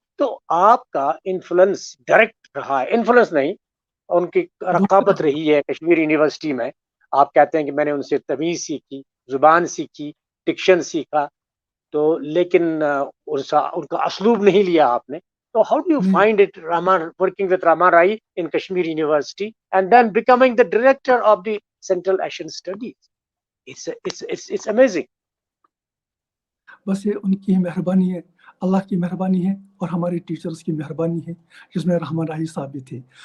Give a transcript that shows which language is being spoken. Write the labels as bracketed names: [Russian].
[Urdu] تو آپ کا انفلوئنس ڈائریکٹ رہا ہے, انفلوئنس نہیں, ان کی رقابت رہی ہے کشمیر یونیورسٹی میں. آپ کہتے ہیں کہ میں نے ان سے تمیز سیکھی, زبان سیکھی, ڈکشن سیکھا, تو لیکن ان کا اسلوب نہیں لیا آپ نے. [English] تو how do you find it working with Raman Rai in Kashmir University and then becoming the director of the Central Asian Studies? It's amazing. [Urdu] بس یہ ان کی مہربانی ہے, اللہ کی مہربانی ہے اور ہمارے ٹیچرز کی مہربانی ہے جس میں رحمان راہی صاحب بھی تھے.